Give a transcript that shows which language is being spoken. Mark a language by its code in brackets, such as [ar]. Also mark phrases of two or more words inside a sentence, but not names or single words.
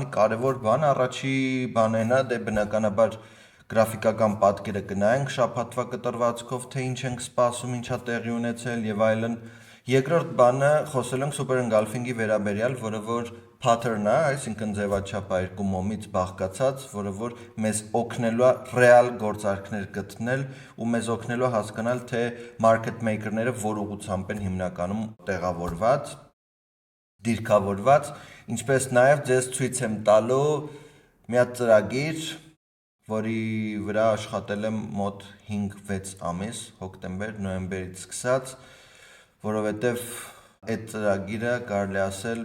[hy] կարևոր բան, առաջի բանն է, դե բնականաբար գրաֆիկական պատկերը կնայենք շաբաթվա կտրվածքով, թե ինչ ենք սպասում, ինչա տեղի ունեցել և այլն։ Երկրորդ բանը խոսել ենք Super Engulfing-ի վերաբերյալ, որը որ pattern է, այսինքն ձևաչափ է երկու մոմից բաղկացած, որը որ մեզ օգնելու է ռեալ գործարքներ գտնել ու մեզ օգնելու է հասկանալ, թե [en] market maker- [hy] ները որ ուղղությամբ են հիմնականում տեղավորված, դիրքավորված, ինչպես նաև ձեզ ցույց եմ տալու մի հատ ծրագիր, որի վրա աշխատել եմ մոտ 5-6 ամիս, հոկտեմբեր, նոյեմբերից սկսած, որովհետև այդ ծրագիրը կարելի ասել